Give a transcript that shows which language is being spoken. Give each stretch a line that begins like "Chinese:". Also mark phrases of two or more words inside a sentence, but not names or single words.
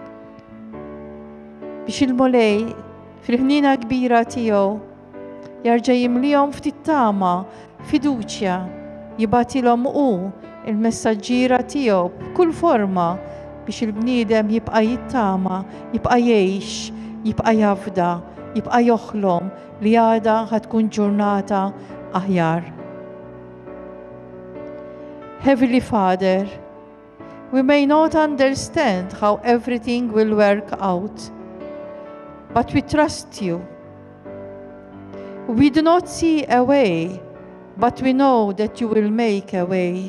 Maltese: Biex il-Mulej fil-ħnina kbira tiegħu jarġa' jimlihom ftit tama, fiduċja, jibatilhom hu il-messaġġiera tiegħu b'kull forma biex il-bniedem jibqa' jittama, jibqa' jgħix, jibqa' jafda, jibqa' joħlom li għada ħatkun ġurnata aħjar.
English: Heavenly Father, we may not understand how everything will work out, but we trust you. We do not see a way, but we know that you will make a way.